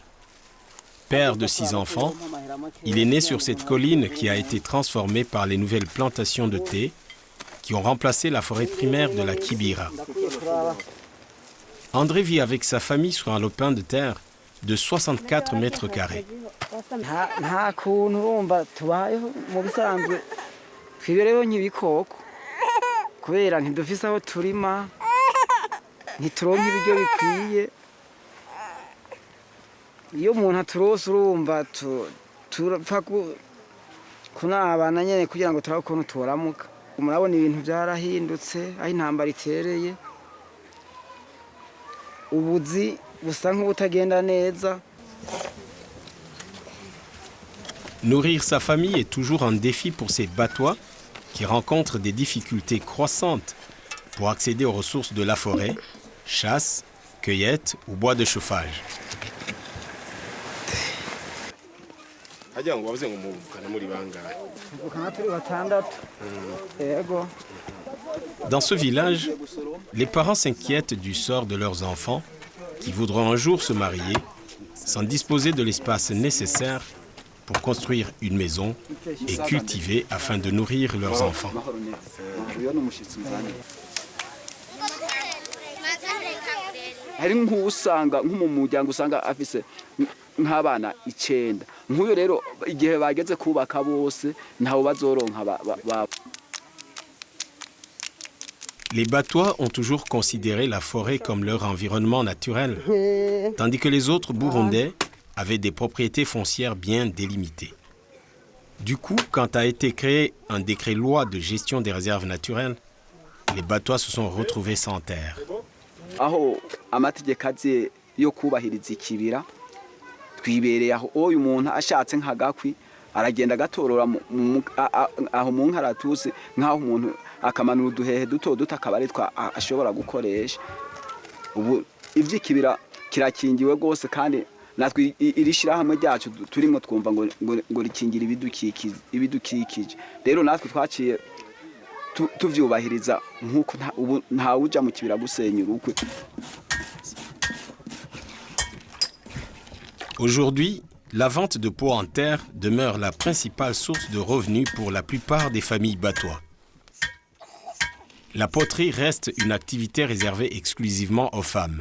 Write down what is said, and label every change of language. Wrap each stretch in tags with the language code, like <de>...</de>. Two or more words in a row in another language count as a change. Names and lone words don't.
<fr>Père de 6 enfants, il est né sur cette colline qui a été transformée par les nouvelles plantations de thé qui ont remplacé la forêt primaire de la Kibira. André vit avec sa famille sur un lopin de terre de 64 mètres carrés.</fr> <rn>kubera ntidufise aho turima ntituronka ibiryo bikwiye iyo umuntu aturose urumva turapfa kunabana nyene kugira ngo turabe ukuntu turamuka murabona ibintu byarahindutse aho intambara itereye ubuzi busa nk'ubutagenda neza.</rn> <fr>Nourrir sa famille est toujours un défi pour ces Batois qui rencontrent des difficultés croissantes pour accéder aux ressources de la forêt, chasse, cueillette ou bois de chauffage. Dans ce village, les parents s'inquiètent du sort de leurs enfants qui voudront un jour se marier sans disposer de l'espace nécessaire pour construire une maison et cultiver afin de nourrir leurs enfants.</fr> <rn>hari nk'usanga nk'umuryango usanga afise nk'abana 9 nk'uyo rero igihe bageze kubaka bose ntawo bazoronka.</rn> <fr>Les Batois ont toujours considéré la forêt comme leur environnement naturel, tandis que les autres Burundais avaient des propriétés foncières bien délimitées. Du coup, quand a été créé un décret-loi de gestion des réserves naturelles, les Batois se sont retrouvés sans terre.</fr> <rn>Aho amategeko azi yo kubahiriza ikibira twibereye aho uyu muntu ashatse nk'agakwi aragenda gatorora aho mu nkaratuse nk'aho umuntu akamanura uduhehe duto akaba ari twa ashobora gukoresha. Ubu ivy'ikibira kirakingiwe gose kandi natwe irishira hamwe ryacu turimo twumva ngo rikingira ibidukikije. Rero natwe twaciye tuvyubahiriza nkuko nta uja mu kibira gusenya urukwe.</rn> <fr>Aujourd'hui, la vente de pots en terre demeure la principale source de revenus pour la plupart des familles Batois. La poterie reste une activité réservée exclusivement aux femmes.</fr>